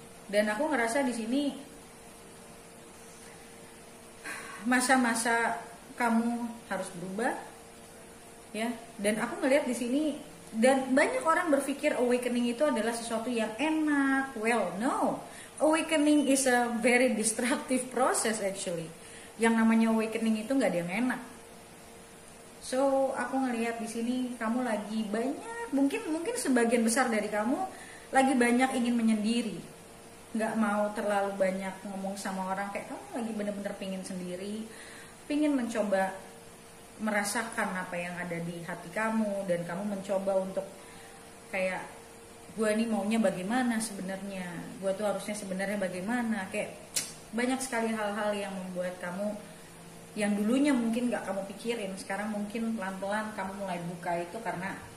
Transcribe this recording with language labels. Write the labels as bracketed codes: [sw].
[id] Dan aku ngerasa di sini masa-masa kamu harus berubah, ya. Dan aku ngelihat di sini, dan banyak orang berpikir awakening itu adalah sesuatu yang enak. [en] Well, no, awakening is a very destructive process actually. [id] Yang namanya awakening itu nggak ada yang enak. So aku ngelihat di sini kamu lagi banyak, mungkin sebagian besar dari kamu lagi banyak ingin menyendiri. nggak mau terlalu banyak ngomong sama orang, kayak kamu lagi bener-bener pingin sendiri, pingin mencoba merasakan apa yang ada di hati kamu, dan kamu mencoba untuk kayak gue nih maunya bagaimana sebenarnya, gue tuh harusnya sebenarnya bagaimana, kayak banyak sekali hal-hal yang membuat kamu yang dulunya mungkin gak kamu pikirin, sekarang mungkin pelan-pelan kamu mulai buka itu karena